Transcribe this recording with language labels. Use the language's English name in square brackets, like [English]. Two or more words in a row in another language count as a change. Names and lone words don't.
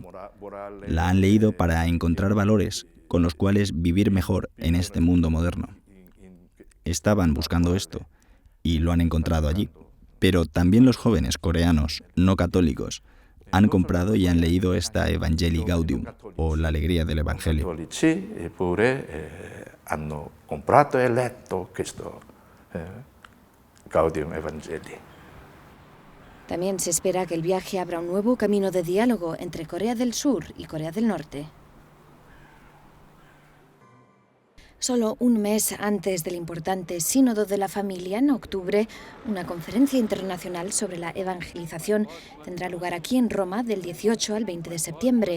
[Spanish] La han leído para encontrar valores con los cuales vivir mejor en este mundo moderno. Estaban buscando esto y lo han encontrado allí. Pero también los jóvenes coreanos no católicos han comprado y han leído esta Evangelii Gaudium, o la alegría del Evangelio. [Italian] Hanno comprato e letto questo Gaudium Evangelii. [Spanish] También se espera que el viaje abra un nuevo camino de diálogo entre Corea del Sur y Corea del Norte. Solo un mes antes del importante Sínodo de la Familia, en octubre, una conferencia internacional sobre la evangelización tendrá lugar aquí en Roma del 18 al 20 de septiembre.